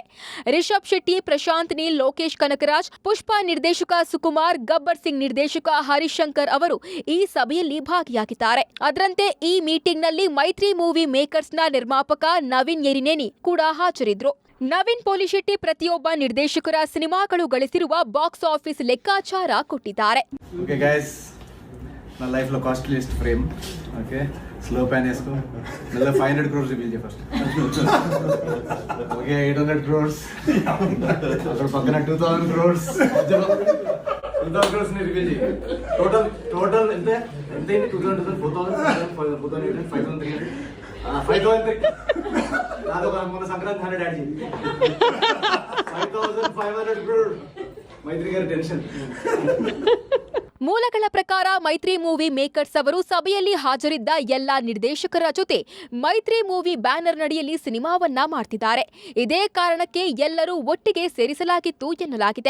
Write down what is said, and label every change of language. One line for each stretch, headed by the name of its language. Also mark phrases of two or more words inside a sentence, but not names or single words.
Kannada: ರಿಷಬ್ ಶೆಟ್ಟಿ, ಪ್ರಶಾಂತ್ ನೀಲ್, ಲೋಕೇಶ್ ಕನಕರಾಜ್, ಪುಷ್ಪ ನಿರ್ದೇಶಕ ಸುಕುಮಾರ್, ಗಬ್ಬರ್ ಸಿಂಗ್ ನಿರ್ದೇಶಕ ಹರಿಶಂಕರ್ ಅವರು ಈ ಸಭೆಯಲ್ಲಿ ಭಾಗಿಯಾಗಿದ್ದಾರೆ. ಅದರಂತೆ ಈ ಮೀಟಿಂಗ್ ನಲ್ಲಿ ಮೈತ್ರಿ ಮೂವಿ ಮೇಕರ್ಸ್ ನ ನಿರ್ಮಾಪಕ ನವೀನ್ ಯರಿನೇನಿ ಕೂಡ ಹಾಜರಿದ್ರು. ನವೀನ್ ಪೋಲಿಶೆಟ್ಟಿ ಪ್ರತಿಯೊಬ್ಬ ನಿರ್ದೇಶಕರ ಸಿನಿಮಾಗಳು ಗಳಿಸಿರುವ
English: box office
Kannada: ಲೆಕ್ಕಾಚಾರ ಕೊಟ್ಟಿದ್ದಾರೆ.
Telugu: నా లైఫ్ లో
English: costliest frame okay slow pan
Telugu: వేసుకో మళ్ళీ 500 crores రివీల్ చేయ
English: first okay
Telugu: 800 crores అక్కడ పక్కన 2000 crores 2000 crores ని రివీల్ చేయ టోటల్ ఎంత ఎంత 2000 4000 5300 నాతో మన సంక్రాంతి 100 యాడ్ చేయి 5500 crores ಮೈತ್ರಿ ಗಾరి ಟೆನ್ಷನ್.
Kannada: ಮೂಲಗಳ ಪ್ರಕಾರ ಮೈತ್ರಿ ಮೂವಿ ಮೇಕರ್ಸ್ ಅವರು ಸಭೆಯಲ್ಲಿ ಹಾಜರಿದ್ದ ಎಲ್ಲಾ ನಿರ್ದೇಶಕರ ಜೊತೆ ಮೈತ್ರಿ ಮೂವಿ ಬ್ಯಾನರ್ ನಡಿಯಲ್ಲಿ ಸಿನಿಮಾವನ್ನ ಮಾಡ್ತಿದ್ದಾರೆ. ಇದೇ ಕಾರಣಕ್ಕೆ ಎಲ್ಲರೂ ಒಟ್ಟಿಗೆ ಸೇರಿಸಲಾಗಿತ್ತು ಎನ್ನಲಾಗಿದೆ.